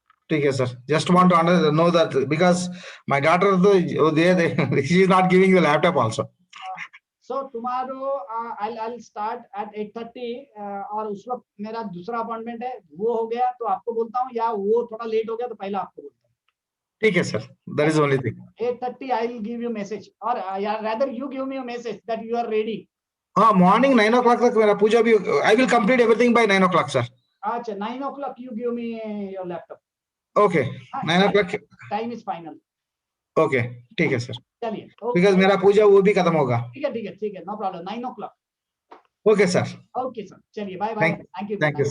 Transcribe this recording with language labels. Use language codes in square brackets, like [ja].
[hi] ठीक है sir, [en] Just want to know that because my daughter तो she is not giving the laptop also. So tomorrow I'll start at 8:30 [hi] और उस वक्त मेरा दूसरा अपॉइंटमेंट है, वो हो गया तो आपको बोलता हूँ, या वो थोड़ा लेट हो गया तो पहले आपको बोलता हूँ। ठीक है sir, [en] That is only thing. 8:30 I will give you message, or rather you give me a message that you are ready. [hi] हाँ, मॉर्निंग 9 o'clock तक मेरा पूजा भी, [en] I will complete everything by 9 o'clock sir. अच्छा, 9 o'clock you give me your laptop. Okay, 9 o'clock time is final. [hi] Okay, ठीक है sir, चलिए, because मेरा पूजा वो भी खत्म होगा। ठीक है, [en] No problem, 9 o'clock। Okay sir, okay sir, [hi] चलिए [en] bye bye, thank you